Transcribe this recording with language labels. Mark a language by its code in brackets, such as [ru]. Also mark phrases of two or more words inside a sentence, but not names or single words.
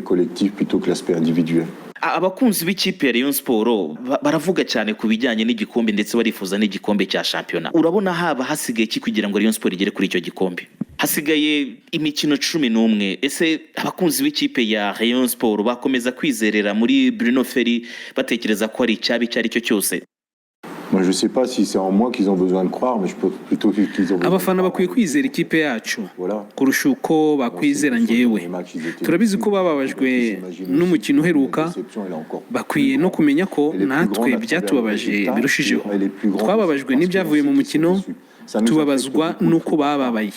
[rw] Abakunzi b'ikipe ya Rayon Sport baravuga cyane ku bijyanye n'igikombe ndetse barifuza n'igikombe cya shampiyona. Urabona haba hasigaye iki kugira ngo Rayon Sport igere kuri icyo gikombe? Hasigaye imikino 11. Ese abakunzi b'ikipe ya Rayon Sport bakomeza kwizerera muri Bruno Ferry batekereza ko ari icyabi cyari cyo cyose? [fr] Moi, je sais pas si c'est en moi qu'ils ont besoin de croire, mais je peux plutôt qu'ils ont besoin. [rw] Abafana bakwiye kwizera ikipe yacu kurusha uko bakwizera njyewe. Turabizi ko bababajwe n'umukino uheruka, bakwiye no kumenya ko natwe byatubabaje birushijeho. Twababajwe n'ibyavuye mu mukino, tubabazwa nuko bababaye.